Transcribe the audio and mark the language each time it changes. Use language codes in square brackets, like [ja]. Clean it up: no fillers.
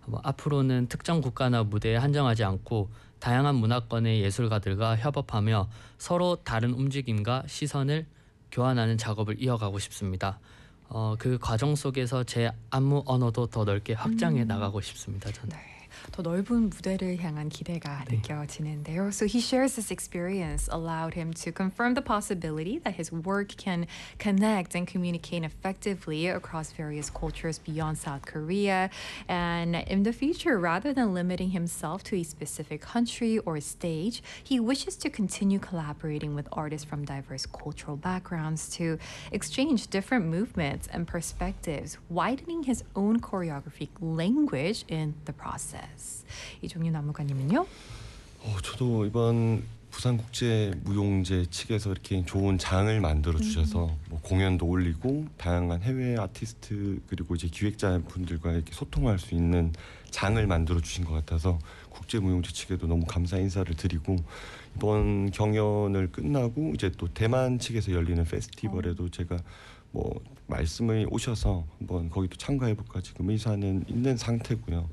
[ko] 앞으로는 특정 국가나 무대에 한정하지 않고 다양한 문화권의 예술가들과 협업하며 서로 다른 움직임과 시선을 교환하는 작업을 이어가고 싶습니다. 그 과정 속에서 제 안무 언어도 더 넓게 확장해 나가고 싶습니다. 저는. 네. 더 넓은 무대를 향한 기대가 네. 느껴지는데요. [en] So he shares this experience allowed him to confirm the possibility that his work can connect and communicate effectively across various cultures beyond South Korea. And in the future, rather than limiting himself to a specific country or stage, he wishes to continue collaborating with artists from diverse cultural backgrounds to exchange different movements and perspectives, widening his own choreography language in the process. [ko] 이종윤 안무가님은요? 저도 이번 부산국제무용제 측에서 이렇게 좋은 장을 만들어 주셔서 뭐 공연도 올리고 다양한 해외 아티스트 그리고 이제 기획자 분들과 이렇게 소통할 수 있는 장을 만들어 주신 것 같아서 국제무용제 측에도 너무 감사 인사를 드리고, 이번 경연을 끝나고 이제 또 대만 측에서 열리는 페스티벌에도 제가 뭐 말씀을 오셔서 한번 거기도 참가해볼까 지금 의사는 있는 상태고요.